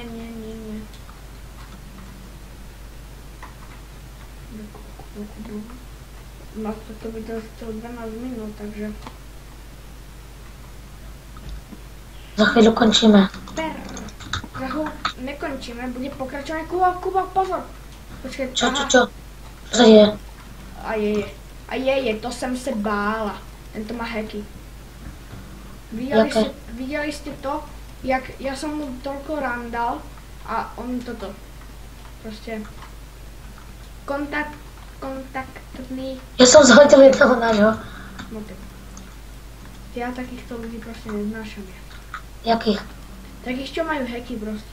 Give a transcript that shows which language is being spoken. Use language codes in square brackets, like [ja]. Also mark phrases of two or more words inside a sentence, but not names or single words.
[sk] Má to by to chcel 12 minút, takže... Za chvíľu končíme. Nekončíme, bude pokračovať. [cs] Kuba, pozor! Počkej, [sk] Čo sa deje? A je, [cs] to jsem se bála. Tento má hacky. Viděli jste to, jak já jsem mu toľko randal a on toto. Prostě kontaktný. [sk] Ja som zhodil jedného nášho. Ja takýchto ľudí proste neznášam. [cs] Jakých? [sk] Takých, čo majú hacky proste.